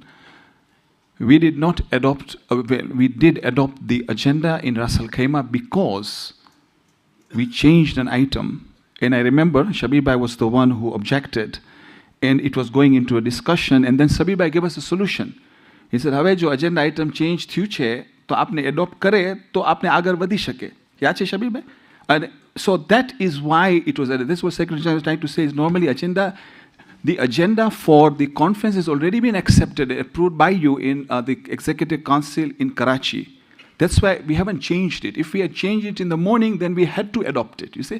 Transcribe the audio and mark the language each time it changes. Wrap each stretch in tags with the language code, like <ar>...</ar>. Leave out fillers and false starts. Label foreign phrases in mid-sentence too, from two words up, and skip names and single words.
<en>We did not adopt, we did adopt the agenda in Ras Al Khaimah because we changed an item. And I remember Shabir Bhai was the one who objected, and it was going into a discussion, and then Shabir Bhai gave us a solution. He said,</en> <gu>"હવે જો</gu> <en>agenda item changed</en> <gu>થયું છે, તો આપણે adopt કરે, તો આપણે આગળ વધી શકે." Yaad che Shabir Bhai?</gu> <en>And so that is why it was added. This was Secretary General trying to say is normally the agenda for the conference has already been accepted, approved by you in the Executive Council in Karachi. That's why we haven't changed it. If we had changed it in the morning, then we had to adopt it, you see?</en>